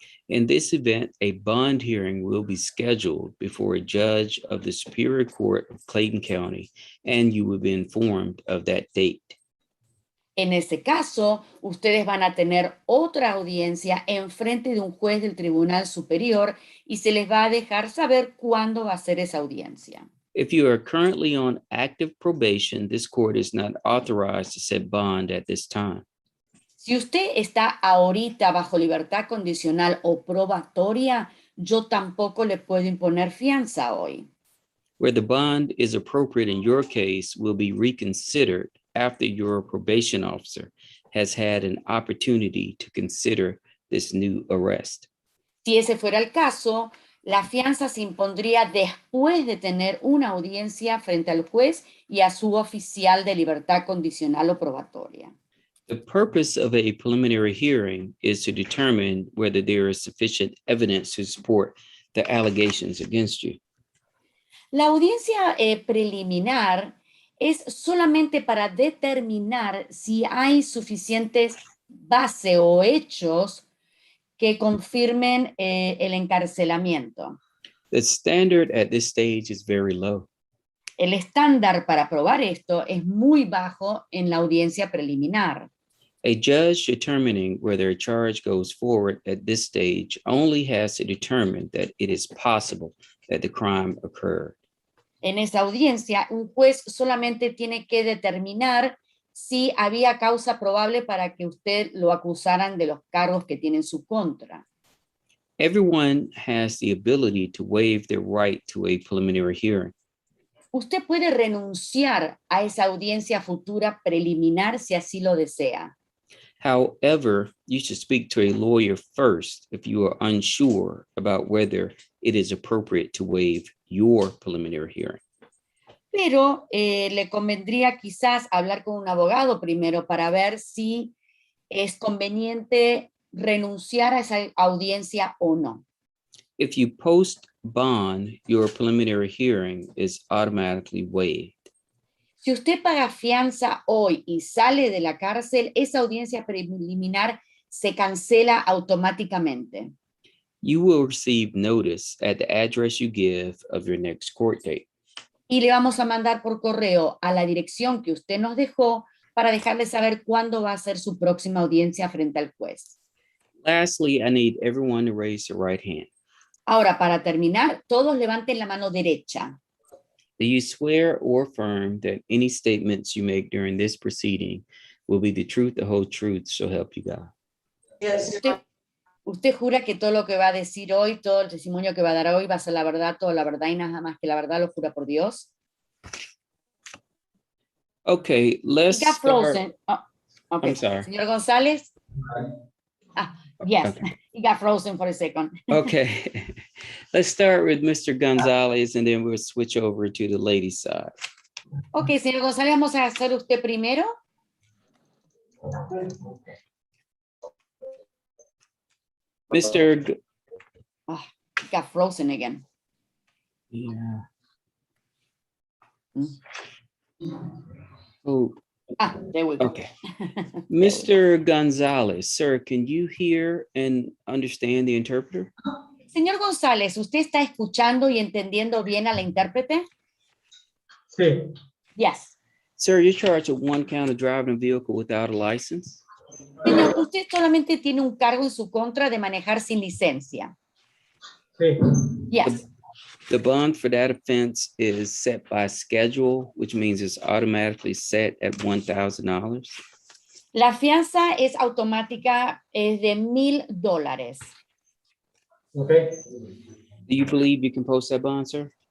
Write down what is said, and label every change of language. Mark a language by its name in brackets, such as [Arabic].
[English] In this event, a bond hearing will be scheduled before a judge of the Superior Court of Clayton County, and you will be informed of that date. [Spanish] En ese caso, ustedes van a tener otra audiencia en frente de un juez del Tribunal Superior y se les va a dejar saber cuándo va a ser esa audiencia. [English] If you are currently on active probation, this court is not authorized to set bond at this time. [Spanish] Si usted está ahorita bajo libertad condicional o probatoria, yo tampoco le puedo imponer fianza hoy. [English] Where the bond is appropriate in your case will be reconsidered after your probation officer has had an opportunity to consider this new arrest. [Spanish] Si ese fuera el caso, la fianza se impondría después de tener una audiencia frente al juez y a su oficial de libertad condicional o probatoria. [English] The purpose of a preliminary hearing is to determine whether there is sufficient evidence to support the allegations against you. [Spanish] La audiencia preliminar es solamente para determinar si hay suficientes bases o hechos que confirmen el encarcelamiento. [English] The standard at this stage is very low. [Spanish] El estándar para probar esto es muy bajo en la audiencia preliminar. [English] A judge determining whether a charge goes forward at this stage only has to determine that it is possible that the crime occurred. [Spanish] En esa audiencia, un juez solamente tiene que determinar si había causa probable para que usted lo acusaran de los cargos que tiene en su contra. [English] Everyone has the ability to waive their right to a preliminary hearing. [Spanish] Usted puede renunciar a esa audiencia futura preliminar si así lo desea. [English] However, you should speak to a lawyer first if you are unsure about whether it is appropriate to waive your preliminary hearing. [Spanish] Pero le convendría quizás hablar con un abogado primero para ver si es conveniente renunciar a esa audiencia o no. [English] If you post bond, your preliminary hearing is automatically waived. [Spanish] Si usted paga fianza hoy y sale de la cárcel, esa audiencia preliminar se cancela automáticamente. [English] You will receive notice at the address you give of your next court date. [Spanish] Y le vamos a mandar por correo a la dirección que usted nos dejó para dejarle saber cuándo va a ser su próxima audiencia frente al juez. [English] Lastly, I need everyone to raise their right hand. [Spanish] Ahora, para terminar, todos levanten la mano derecha. [English] Do you swear or affirm that any statements you make during this proceeding will be the truth, the whole truth, so help you God? Yes. [Spanish] Usted jura que todo lo que va a decir hoy, todo el testimonio que va a dar hoy va a ser la verdad, toda la verdad y nada más que la verdad, lo jura por Dios. [English] Okay, let's It got start. frozen. Oh, okay. I'm sorry. [Spanish] Señor González. [English] Yes, Okay. it got frozen for a second. Okay, let's start with Mr. Gonzalez and then we'll switch over to the ladies' side. [Spanish] Ok, señor González, vamos a hacer usted primero. [English] Mr. It got frozen again. Yeah. Mm. Oh, There we go. okay. Mr. Gonzalez, sir, can you hear and understand the interpreter? [Spanish] Señor González, ¿usted está escuchando y entendiendo bien a la intérprete? Sí. [English] Yes. Sir, you're charged with 1 count of driving a vehicle without a license. [Spanish] Señor, usted solamente tiene un cargo en su contra de manejar sin licencia. Sí. [English] Yes. The bond for that offense is set by schedule, which means it's automatically set at $1,000. [Spanish] La fianza es automática, es de $1,000. [English] Okay. Do you believe you can post that bond, sir?